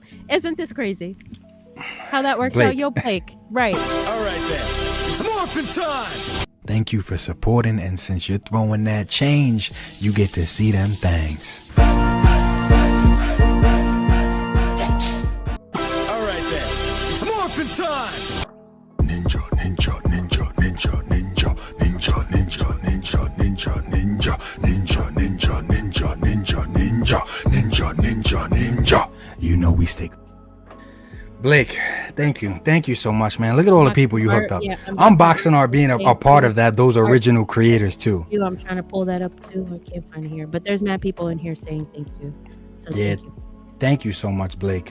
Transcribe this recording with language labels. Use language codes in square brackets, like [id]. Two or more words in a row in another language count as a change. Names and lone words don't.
[en] Isn't this crazy how that works Blake. out? Yo, Blake, right? All right then, it's morphin' time. Thank you for supporting, and since you're throwing that change, you get to see them things. All right then, it's morphin' time. Ninja, ninja, ninja, ninja, ninja, ninja, ninja, ninja, ninja, ninja, ninja, ninja, ninja, ninja, ninja, ninja, ninja, ninja. You know we stick. Blake, thank you so much, man. Look at all the people you hooked up. Yeah, Unboxing Art being a part of that, those original creators too. I'm trying to pull that up too. I can't find it here, but there's mad people in here saying thank you. So Yeah, thank you. thank you so much, Blake.